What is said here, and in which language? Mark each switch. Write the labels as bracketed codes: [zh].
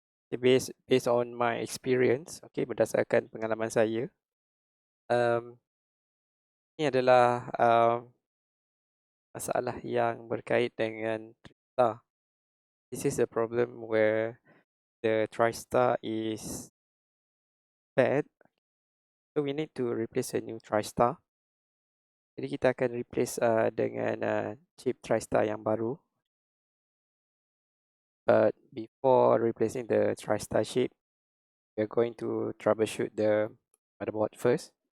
[en] Okay, based on my experience, [ms] okay, berdasarkan pengalaman saya, ini adalah masalah yang berkait dengan TriStar. [en] This is a problem where the TriStar is bad, so we need to replace a new TriStar. [ms] Jadi kita akan [en] replace [ms] dengan chip TriStar yang baru. [en] But before replacing the TriStar chip, we are going to troubleshoot the motherboard first.